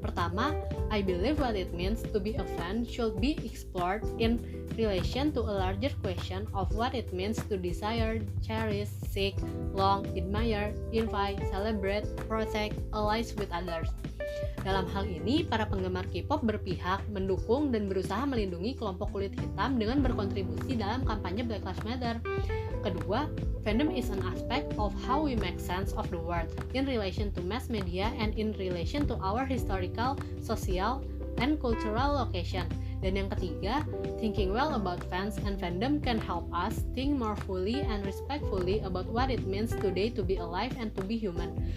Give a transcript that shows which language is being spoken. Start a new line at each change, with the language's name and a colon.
Indonesian: Pertama,
English: I believe what it means to be a fan should be explored in relation to a larger question of what it means to desire, cherish, seek, long, admire, invite, celebrate, protect, allies with others.
Indonesian: Dalam hal ini, para penggemar K-pop berpihak, mendukung, dan berusaha melindungi kelompok kulit hitam dengan berkontribusi dalam kampanye Black Lives Matter. Kedua,
English: fandom is an aspect of how we make sense of the world in relation to mass media and in relation to our historical, social, and cultural location.
Indonesian: Dan yang ketiga,
English: thinking well about fans and fandom can help us think more fully and respectfully about what it means today to be alive and to be human.